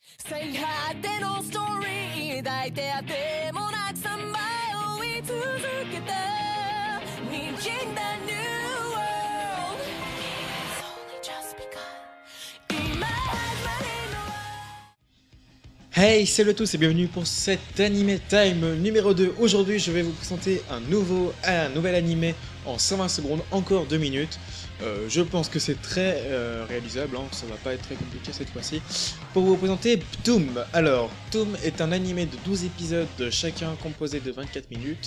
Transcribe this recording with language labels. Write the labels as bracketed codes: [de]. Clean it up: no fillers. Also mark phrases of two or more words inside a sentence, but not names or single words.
[ja] 最果てのストーリー抱いてあってもなくさまよい続けた滲んだ [en] New World It's only just begun [ja] 今始まりの [fr] Hey, salut à tous et bienvenue pour cet Anime Time numéro 2. Aujourd'hui, je vais vous présenter un nouvel animé en 120 secondes, encore 2 minutes. Je pense que c'est très réalisable, hein, ça va pas être très compliqué cette fois-ci. Pour vous présenter Ptoum. Alors, Ptoum est un animé de 12 épisodes, chacun composé de 24 minutes.